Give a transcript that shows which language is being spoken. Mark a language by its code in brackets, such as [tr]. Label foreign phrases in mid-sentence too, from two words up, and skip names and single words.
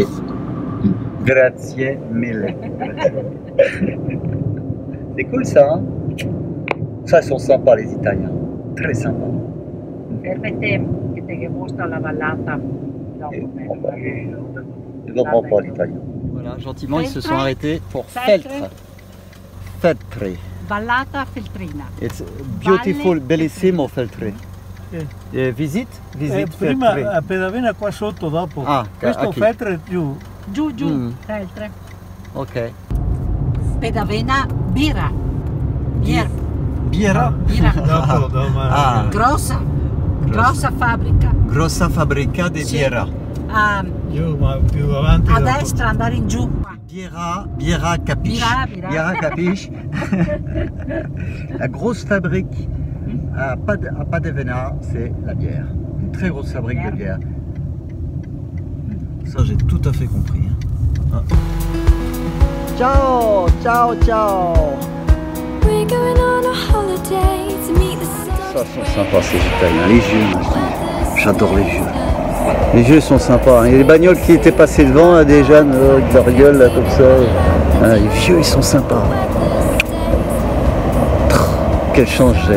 [it] Grazie mille. [fr] C'est cool ça, hein? Ça, ils sont sympas les Italiens. Très sympas. Je ne comprends pas l'italien. Voilà, gentiment, ils se sont arrêtés pour Feltre. Feltre. [it] Vallata Feltrina. [en] It's beautiful, [it] bellissimo Feltre. Visit prima Feltre. a Pedavena qua sotto dopo. Ah, questo qui. Feltre è giù. Giù, Feltre. Ok. Pedavena Bira. Bier. Biera? Bira. Dopo, Ah. Grossa fabbrica. Grossa fabbrica di Biera. Giù, ma più avanti. A dopo. destra andare in giù. Biera capisce. Bira. Capisce. [fr] La grosse fabrique à Padavena, c'est la bière. Une très grosse fabrique de bière. Ça, j'ai tout à fait compris. [it] Ah. Ciao, ciao, ciao. [fr] Ça sont sympas ces Italiens, les vieux. J'adore les vieux. Les vieux sont sympas. Il y a des bagnoles qui étaient passées devant, là, des jeunes avec leur gueule là, comme ça. Ah, les vieux, ils sont sympas. Quelle chance j'ai.